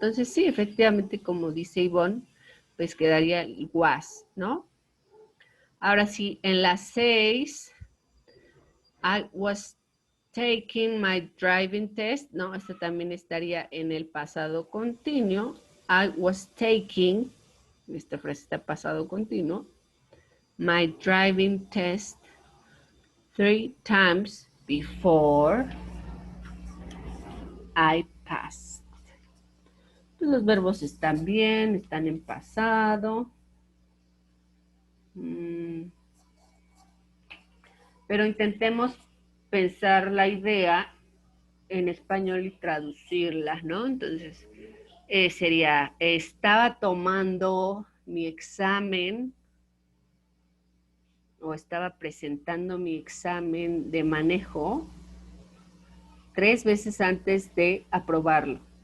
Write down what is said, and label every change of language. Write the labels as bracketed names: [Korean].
[Spanish] Entonces sí, efectivamente, como dice Ivonne, pues quedaría el was, ¿no? Ahora sí, en las 6, [English] I was taking my driving test, [Spanish] no, esto también estaría en el pasado continuo. [English] I was taking, [Spanish] esta frase está pasado continuo, [English] my driving test 3 times before I passed. [Spanish] Pues los verbos están bien, están en pasado. Pero intentemos pensar la idea en español y traducirla, ¿no? Entonces, sería, estaba tomando mi examen o estaba presentando mi examen de manejo 3 veces antes de aprobarlo.